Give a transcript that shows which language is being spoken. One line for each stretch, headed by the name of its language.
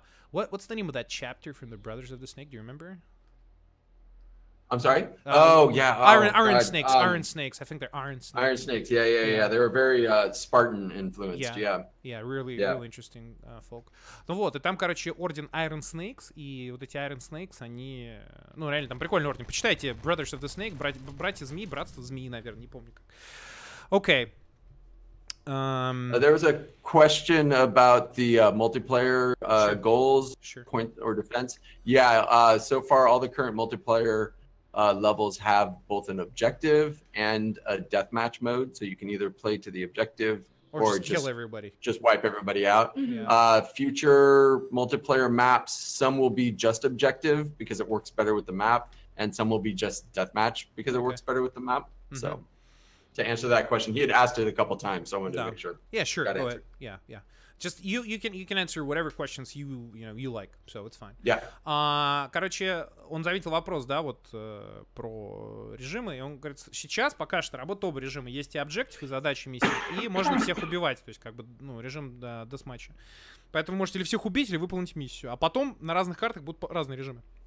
English: What's the name of that chapter from the Brothers of the Snake? Do you remember? I'm sorry? Iron Snakes. Iron Snakes. I think they're Iron Snakes. Iron Snakes. Yeah. They were very Spartan influenced. Yeah, really interesting folk.
Russian: Ну вот, и там, короче, орден Iron Snakes, и вот эти Iron Snakes, они, ну, реально, там прикольный орден. Почитайте Brothers of the Snake, братья Змеи, братство Змеи, наверное, не помню как.
English: Okay. There was a question about the multiplayer goals, point or defense. Yeah, so far all the current multiplayer levels have both an objective and a deathmatch mode, so you can either play to the objective or just kill everybody, just wipe everybody out. Future multiplayer maps, some will be just objective because it works better with the map, and some will be just deathmatch because it works better with the map. So to answer that question, he had asked it a couple times, so I wanted to make sure. Yeah, sure. Got Go answered. ahead. Yeah. Just you can answer whatever questions you like, so it's fine. Yeah.
Russian: Короче, он заметил вопрос, да, вот про режимы, и он говорит, сейчас пока что работает оба режима, есть и объектив, и задачи миссии, и можно всех убивать, то есть как бы, ну, режим десматча. Поэтому можете или всех убить, или выполнить миссию, а потом на разных картах будут разные режимы.